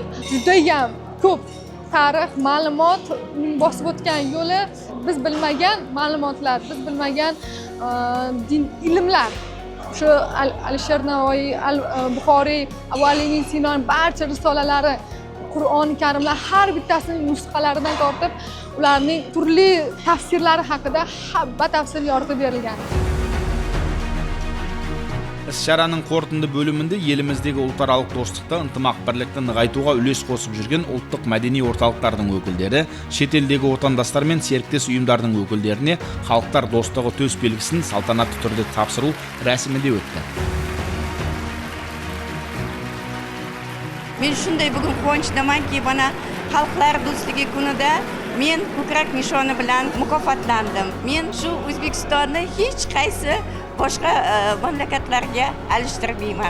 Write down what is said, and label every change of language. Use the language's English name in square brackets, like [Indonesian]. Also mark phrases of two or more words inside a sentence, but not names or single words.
[Uzbek] Judayam ko'p tarix, ma'lumot, uning bosib o'tgan yo'li, biz bilmagan ma'lumotlar, biz bilmagan din ilmlar. Shu Alisher Navoiy, Buxoriy, Avvaliyning Sinoning barcha risolalari, Qur'oni Karimlar har bittasining nusxalaridan tortib, ularning turli tafsirlari haqida batafsil yoritib berilgan. [Kazakh] Іс-шараның қорытынды бөлімінде еліміздегі ұлтаралық достықты, ынтымақ бірлікті нығайтуға үлес қосып жүрген ұлттық мәдени орталықтардың өкілдері, шетелдегі отандастар мен серіктес ұйымдардың өкілдеріне халықтар достығы төс белгісін салтанатты түрде тапсыру рәсімі де өтті. [Uzbek] Men shunday bugun quvonchdamanki, mana xalqlar do'stligi kunida men ko'krak nishoni bilan mukofotlandim. Men shu O'zbekistonni hech qaysi boshqa mamlakatlarga alishtirmayman.